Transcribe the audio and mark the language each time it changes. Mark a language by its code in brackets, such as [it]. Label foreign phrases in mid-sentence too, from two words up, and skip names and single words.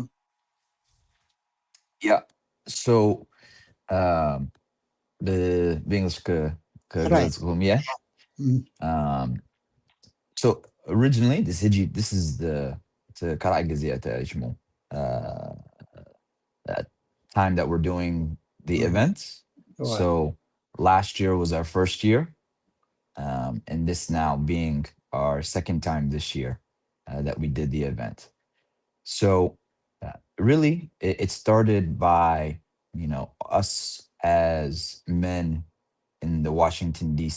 [en] Yeah. So, [ti] በእንግሊሽ ከገለጽኩም yeah. [en] So originally this is the [ti] ካልኣይ ጊዜ ተሽሙ [en] time that we're doing the events. So last year was our first year, and this now being our second time this year that we did the event. So really, it started by us as men in the Washington D.C.